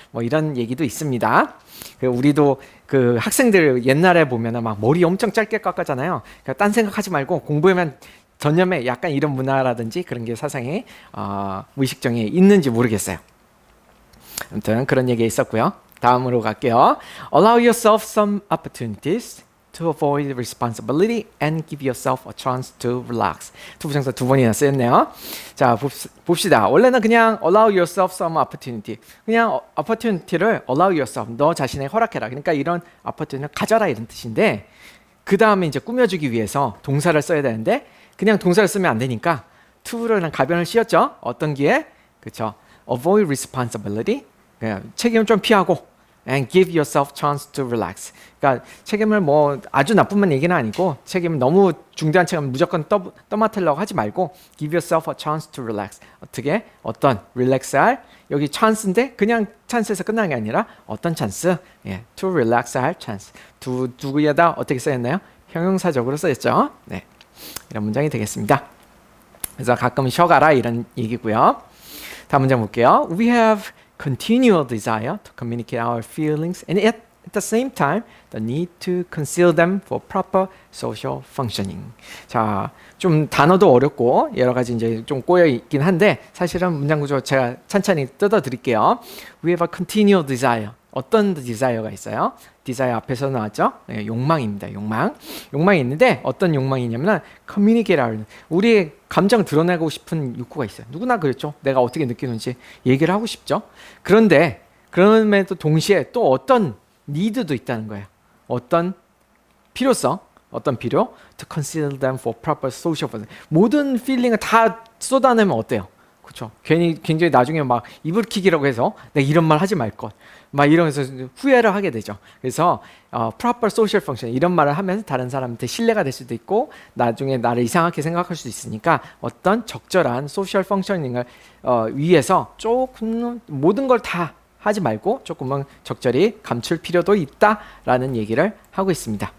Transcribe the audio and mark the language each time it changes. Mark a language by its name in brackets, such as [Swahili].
[Korean] 뭐 이런 얘기도 있습니다. 우리도 그 학생들 옛날에 보면은 막 머리 엄청 짧게 깎았잖아요. 그러니까 딴 생각하지 말고 공부에만 전념해. 약간 이런 문화라든지 그런 게 사상에 무의식정에 있는지 모르겠어요. 아무튼 그런 얘기 있었고요. 다음으로 갈게요. [English] Allow yourself some opportunities to avoid responsibility and give yourself a chance to relax. [Korean] 두 부정사 두 번이나 쓰였네요. 자, 봅시다. 원래는 그냥 [English] allow yourself some opportunity. [Korean] 그냥 opportunity를 [English] allow yourself, [Korean] 너 자신에 허락해라. 그러니까 이런 opportunity를 가져라 이런 뜻인데 그 다음에 이제 꾸며주기 위해서 동사를 써야 되는데 그냥 동사를 쓰면 안 되니까 to를 가변을 씌웠죠. 어떤 기에? 그렇죠. [English] avoid responsibility. [Korean] 그냥 책임을 좀 피하고 [English] and give yourself chance to relax. [Korean] 그러니까 책임을 뭐 아주 나쁜 얘기는 아니고 책임을 너무 중대한 책임을 무조건 떠맡으려고 하지 말고 [English] give yourself a chance to relax. [Korean] 어떻게? 어떤 relax할 여기 chance인데 그냥 chance에서 끝나는 게 아니라 어떤 chance? 예, to relax 할 chance. 두개다 어떻게 쓰였나요? 형용사적으로 쓰였죠. 네, 이런 문장이 되겠습니다. 그래서 가끔 쉬어가라 이런 얘기고요. [English] 다음 문장 볼게요. We have continual desire to communicate our feelings and at the same time, the need to conceal them for proper social functioning. [Korean] 자, 좀 단어도 어렵고 여러 가지 이제 좀 꼬여 있긴 한데 사실은 문장 구조 제가 찬찬히 뜯어 드릴게요. [English] We have a continual desire. [Korean] 어떤 desire가 있어요? desire 앞에서 나왔죠? 네, 욕망입니다. 욕망이 있는데 어떤 욕망이냐면 communicate, 우리의 감정을 드러내고 싶은 욕구가 있어요. 누구나 그렇죠. 내가 어떻게 느끼는지 얘기를 하고 싶죠. 그런데 그럼에도 동시에 또 어떤 need도 있다는 거예요. 어떤 필요성, 어떤 필요? [English] To consider them for proper social function. [Korean] 모든 필링을 다 쏟아내면 어때요? 그렇죠. 괜히 굉장히 나중에 막 이불킥이라고 해서 내가 이런 말 하지 말 것. 막 이러면서 후회를 하게 되죠. 그래서 [English] proper social function [Korean] 이런 말을 하면 다른 사람한테 신뢰가 될 수도 있고 나중에 나를 이상하게 생각할 수도 있으니까 어떤 적절한 social functioning을 위해서 조금 모든 걸 다 하지 말고 조금은 적절히 감출 필요도 있다라는 얘기를 하고 있습니다.